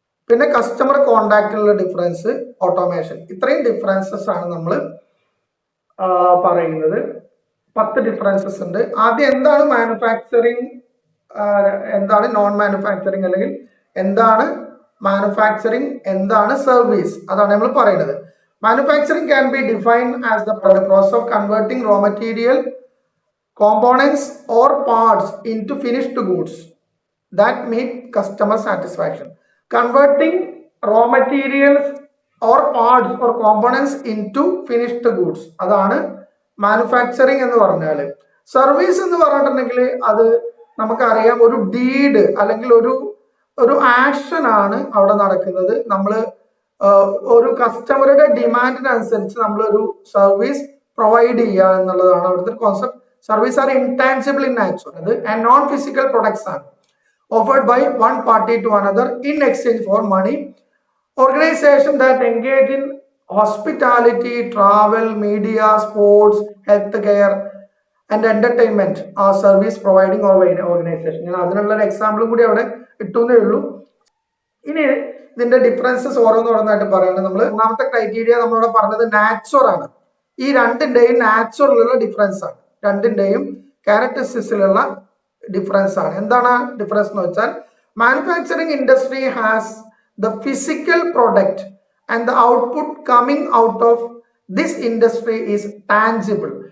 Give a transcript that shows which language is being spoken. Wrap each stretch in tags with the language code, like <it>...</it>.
<ml>പിന്നെ customer കോണ്ടാക്റ്റിലുള്ള difference, automation. ഇത്രയും differences ആണ് നമ്മൾ പറയുന്നത്. 10 ഡിഫറൻസസ് ഉണ്ട്. ആദ്യം എന്താണ് മാനുഫാക്ചറിങ്, എന്താണ് നോൺ മാനുഫാക്ചറിങ്, അല്ലെങ്കിൽ എന്താണ് മാനുഫാക്ചറിങ്, എന്താണ് സർവീസ്, അതാണ് നമ്മൾ പറയുന്നത്.</ml> <en>Manufacturing can be defined as the process of converting raw material, components or parts into finished goods that meet customer satisfaction. Converting raw materials or parts or components into finished goods,</en> <ml>അതാണ് manufacturing എന്ന് പറഞ്ഞാൽ. Service എന്ന് പറഞ്ഞിട്ടുണ്ടെങ്കിൽ അത് നമുക്കറിയാം, ഒരു deed അല്ലെങ്കിൽ ഒരു ആക്ഷൻ ആണ് അവിടെ നടക്കുന്നത്. നമ്മൾ ഒരു കസ്റ്റമറുടെ ഡിമാൻഡിനനുസരിച്ച് നമ്മളൊരു സർവീസ് പ്രൊവൈഡ് ചെയ്യുക എന്നുള്ളതാണ് അവിടുത്തെ concept.</ml> <en>Service are intangible in nature, അത് and non physical products ആണ് offered by one party to another in exchange for money. Organization that engage in hospitality, travel, media, sports, healthcare and entertainment are service providing organization.</en> <ml>ഞാൻ അതിനുള്ള എക്സാമ്പിളും കൂടി അവിടെ ഇട്ടുന്നേ ഉള്ളൂ. ഇനി ഇതിന്റെ differences ഓരോന്നോരോന്നായിട്ട് പറയുന്നത്. നമ്മൾ ഒന്നാമത്തെ ക്രൈറ്റീരിയ നമ്മളിവിടെ പറഞ്ഞത് നാച്ചുറൽ ആണ്. ഈ രണ്ടിന്റെയും നാച്ചുറലുള്ള ഡിഫറൻസ് ആണ്, രണ്ടിന്റെയും ക്യാരക്ടറിസ്റ്റിക്സിലുള്ള ഡിഫറൻസ് ആണ്. എന്താണ് ഡിഫറൻസ് എന്ന് വെച്ചാൽ,</ml> <en>Manufacturing industry has the physical product and the output coming out of this industry is tangible.</en>